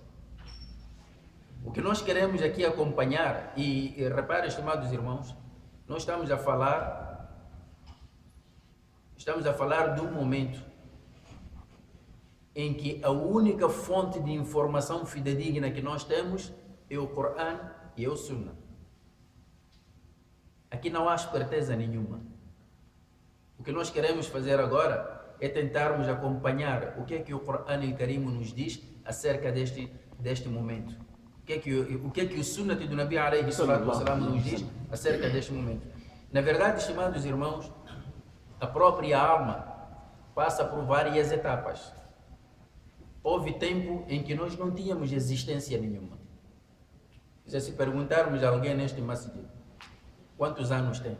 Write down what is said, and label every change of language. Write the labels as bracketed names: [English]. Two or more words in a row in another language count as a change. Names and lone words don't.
[Portuguese] O que nós queremos aqui acompanhar, e reparem, estimados irmãos, nós estamos a falar de um momento em que a única fonte de informação fidedigna que nós temos é o Coran e é o Sunnah. Aqui não há esperteza nenhuma. O que nós queremos fazer agora é tentarmos acompanhar o que é que o Coran al-Karim nos diz acerca deste momento. O que é que o Sunnah do Nabi [Arabic] عليه الصلاة والسلام [Portuguese] nos diz acerca deste momento. Na verdade, estimados irmãos, a própria alma passa por várias etapas. Houve tempo em que nós não tínhamos existência nenhuma. Se perguntarmos a alguém neste masjid, quantos anos tem?